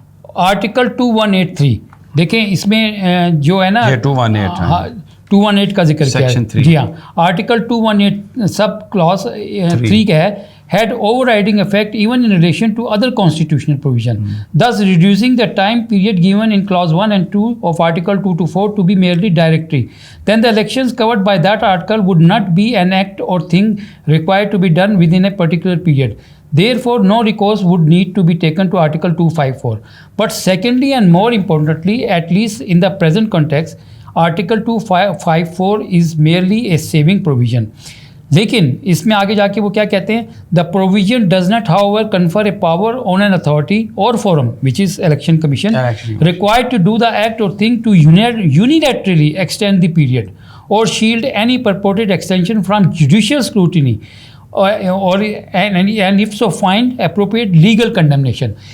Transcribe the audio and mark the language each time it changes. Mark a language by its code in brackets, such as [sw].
[ur] Article 2183 دیکھیں اس میں جو ہے نا 218 کا ذکر کیا ہے. جی ہاں, آرٹیکل 218 سب کلاس 3 کا ہے, [en] had overriding effect even in relation to other constitutional provision, thus reducing the time period given in clause 1 and 2 of article 224 to be merely directory. Then the elections covered by that article would not be an act or thing required to be done within a particular period. Therefore, no recourse would need to be taken to article 254. But secondly and more importantly, at least in the present context, article 254 is merely a saving provision. [ur] لیکن اس میں آگے جا کے وہ کیا کہتے ہیں, [en] The provision does not however confer a power on an authority or forum which is election commission required to do the act or thing to unilaterally extend the period or shield any purported extension from judicial scrutiny or and if so find appropriate legal condemnation.